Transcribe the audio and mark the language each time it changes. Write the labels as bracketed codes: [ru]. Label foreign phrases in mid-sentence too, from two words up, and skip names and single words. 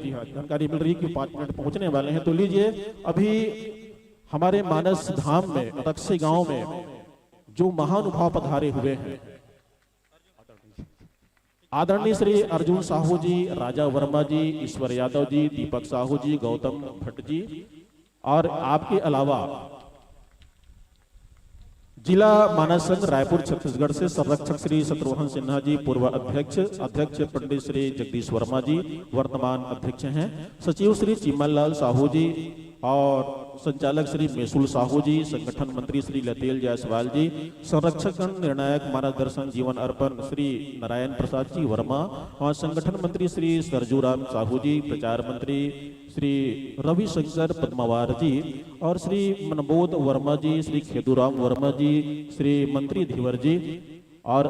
[hi] जी हाँ, जानकारी मिल रही है कि 5 मिनट पहुंचने वाले हैं। तो लीजिए, अभी हमारे मानस धाम में रक्से गांव में जो महानुभाव पधारे हुए हैं, आदरणीय श्री अर्जुन साहू जी, राजा वर्मा जी, ईश्वर यादव जी, दीपक साहू जी, गौतम भट्ट जी, और आपके अलावा जिला मानस संघ रायपुर छत्तीसगढ़ से संरक्षक श्री शत्रुघ्न सिन्हा जी, पूर्व अध्यक्ष पंडित श्री जगदीश वर्मा जी, वर्तमान अध्यक्ष हैं, सचिव श्री चिमन लाल साहू जी, और संचालक श्री मेसुल साहू जी, संगठन मंत्री श्री लतेल जायसवाल जी, संरक्षक निर्णायक मार्गदर्शन जीवन अर्पण श्री नारायण प्रसाद जी वर्मा, और संगठन मंत्री श्री सरजूराम साहू जी, प्रचार मंत्री श्री रविशंकर पद्मावार जी, और श्री मनबोध वर्मा जी, श्री खेदूराम वर्मा जी, श्री मंत्री धीवर जी, और